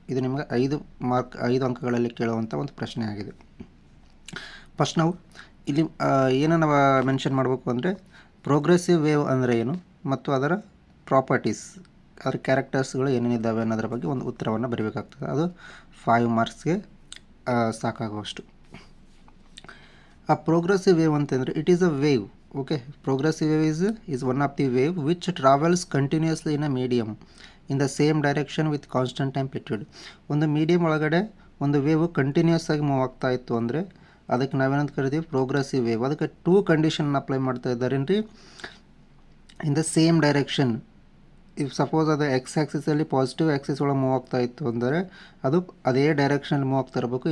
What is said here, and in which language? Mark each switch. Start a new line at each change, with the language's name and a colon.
Kannada: ಇದು ನಿಮಗೆ 5 ಅಂಕಗಳಲ್ಲಿ ಕೇಳುವಂಥ ಒಂದು ಪ್ರಶ್ನೆ ಆಗಿದೆ. ಫಸ್ಟ್ ನಾವು ಇಲ್ಲಿ ಏನನ್ನು ಮೆನ್ಷನ್ ಮಾಡಬೇಕು ಅಂದರೆ, ಪ್ರೋಗ್ರೆಸಿವ್ ವೇವ್ ಅಂದರೆ ಏನು ಮತ್ತು ಅದರ ಪ್ರಾಪರ್ಟೀಸ್, ಅದರ ಕ್ಯಾರೆಕ್ಟರ್ಸ್ಗಳು ಏನೇನಿದ್ದಾವೆ ಅನ್ನೋದ್ರ ಬಗ್ಗೆ ಒಂದು ಉತ್ತರವನ್ನು ಬರೀಬೇಕಾಗ್ತದೆ. ಅದು 5 ಮಾರ್ಕ್ಸ್ಗೆ ಸಾಕಾಗುವಷ್ಟು.
English: A progressive wave ಅಂತಂದರೆ it is a wave. Okay, progressive wave is one of the wave which travels continuously in a medium in the same direction with constant amplitude.
Kannada: ಒಂದು ಮೀಡಿಯಮ್ ಒಳಗಡೆ ಒಂದು ವೇವ್ ಕಂಟಿನ್ಯೂಸ್ ಆಗಿ move ಆಗ್ತಾ ಇತ್ತು ಅಂದರೆ ಅದಕ್ಕೆ ನಾವೇನಂತ ಕರಿತೀವಿ, ಪ್ರೋಗ್ರೆಸಿವ್ ವೇವ್. ಅದಕ್ಕೆ 2 ಕಂಡೀಷನ್ ಅಪ್ಲೈ ಮಾಡ್ತಾ ಇದ್ದಾರೇನ್ರಿ,
English: In the same direction.
Kannada: If suppose ಅದು ಎಕ್ಸ್ ಆ್ಯಕ್ಸಿಸಲ್ಲಿ ಪಾಸಿಟಿವ್ ಆ್ಯಕ್ಸಿಸ್ ಒಳಗೆ ಮೂವ್ ಆಗ್ತಾ ಇತ್ತು ಅಂದರೆ ಅದು ಅದೇ ಡೈರೆಕ್ಷನಲ್ಲಿ ಮೂವ್ ಆಗ್ತಾ ಇರಬೇಕು.